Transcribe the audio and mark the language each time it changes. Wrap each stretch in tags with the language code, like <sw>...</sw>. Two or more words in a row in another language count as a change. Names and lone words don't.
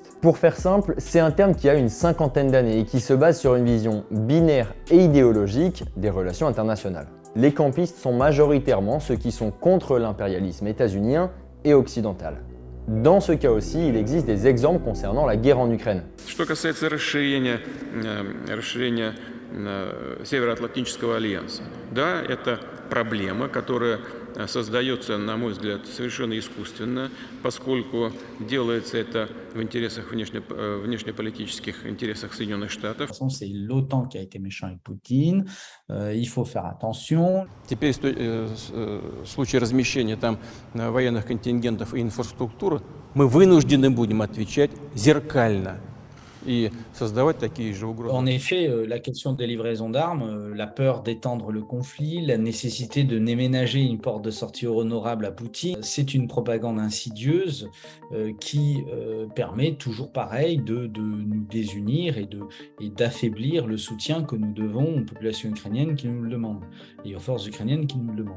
<fr>Pour faire simple, c'est un terme qui a une 50aine d'années et qui se base sur une vision binaire et idéologique des relations internationales. Les campistes sont majoritairement ceux qui sont contre l'impérialisme états-unien et occidental. Dans ce cas aussi, il existe des exemples concernant la guerre en Ukraine.</fr> <ru>Что касается расширения Североатлантического альянса, да, это проблема, которая создается, на мой взгляд, совершенно искусственно, поскольку делается это в интересах внешнеполитических интересах Соединенных Штатов.</ru> <fr>De toute façon, c'est l'OTAN qui a été méchant avec Poutine, il faut faire attention.</fr> <ru>Теперь в случае размещения там военных контингентов и инфраструктуры мы вынуждены будем отвечать зеркально и создавать такие же угрозы.</ru> <fr>En effet, la question des livraisons d'armes, la peur d'étendre le conflit, la nécessité de déménager une porte de sortie honorable à Poutine, c'est une propagande insidieuse qui permet toujours pareil de nous désunir et d'affaiblir le soutien que nous devons aux populations ukrainiennes qui nous le demandent et aux forces ukrainiennes qui nous le demandent.</fr>